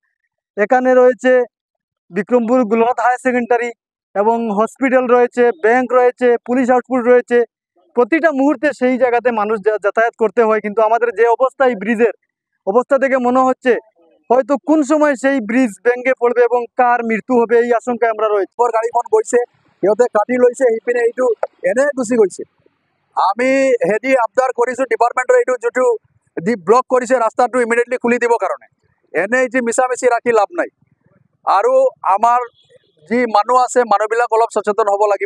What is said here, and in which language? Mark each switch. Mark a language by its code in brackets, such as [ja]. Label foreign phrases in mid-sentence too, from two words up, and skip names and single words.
[bn] এখানে রয়েছে বিক্রমপুর গুলনাথ হায়ার সেকেন্ডারি এবং হসপিটাল রয়েছে, ব্যাংক রয়েছে, পুলিশ আউটপোস্ট রয়েছে। প্রতিটা মুহূর্তে সেই জায়গাতে মানুষ যাতায়াত করতে হয়, কিন্তু আমাদের যে অবস্থা এই ব্রিজের অবস্থা থেকে মনে হচ্ছে হয়তো কোন সময় সেই ব্রিজ ভেঙে পড়বে এবং কার মৃত্যু হবে এই আশঙ্কায় আমরা রয়েছে। [as] গাড়ীখন গৈছে, সিহঁতে কাটি লৈছে, সিপিনে এইটো এনে গুচি গৈছে। আমি হেৰি আবদাৰ কৰিছোঁ ডিপাৰ্টমেণ্টৰ, এইটো যিটো ব্লক কৰিছে ৰাস্তাটো ইমিডিয়েটলি খুলি দিবৰ কাৰণে। এনেই যে মিছামিছি ৰাখি লাভ নাই। আৰু আমাৰ যি মানুহ আছে, মানুহবিলাক অলপ সচেতন হ'ব লাগিব।